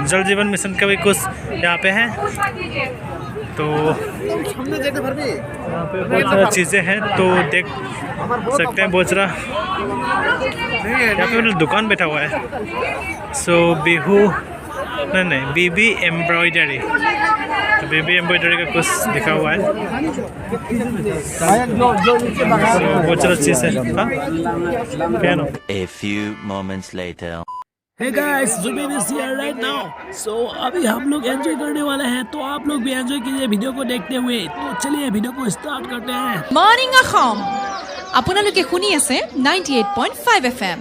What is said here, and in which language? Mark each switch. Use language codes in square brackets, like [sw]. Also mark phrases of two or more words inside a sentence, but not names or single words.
[hi] जल जीवन मिशन का भी कुछ यहाँ पे है, तो यहाँ पे बहुत सारा चीज़ें हैं, तो देख सकते हैं बहुत सारा यहाँ पे मतलब दुकान बैठा हुआ है। सो बिहू नहीं बीबी एम्ब्रॉयडरी, तो बेबी एम्ब्रॉयडरी का कुछ लिखा हुआ है। बहुत सारा चीज़ है। हाँ क्या ना? [en] A few moments later. Hey guys, Zubin is here right now. [hi] So अभी हम लोग एंजॉय करने वाले हैं, तो आप लोग भी एंजॉय कीजिए वीडियो को देखते हुए। तो चलिए वीडियो को स्टार्ट करते हैं। [as] मॉर्निंग অসম আপোনালোকে শুনি আছে 98.5 FM।